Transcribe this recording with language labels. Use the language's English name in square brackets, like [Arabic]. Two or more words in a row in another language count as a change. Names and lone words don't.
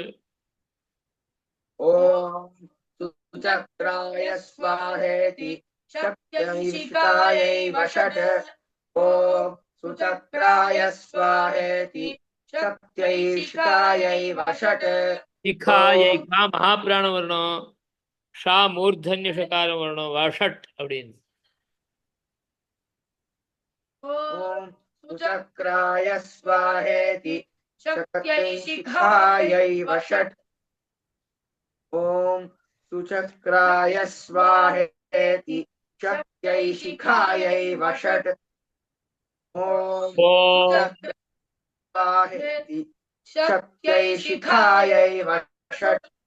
[Sanskrit] ॐ सुचक्राय स्वाहेति शक्त्यै शिखायै वषट् ॐ सुचक्राय स्वाहेति शक्त्यै शिखायै वषट् शिखायै का महाप्राण वर्णம் [Tamil] ஷா மூர்தன்ய ஷகாரம் வரணும் வஷட் அப்படின்னு [Sanskrit] ॐ सुचक्राय स्वाहेति शक्त्यै शिखायै वषट् ॐ सुचक्राय स्वाहेति शक्त्यै शिखायै वषट् ॐ सुचक्राय स्वाहेति शक्त्यै शिखायै वषट्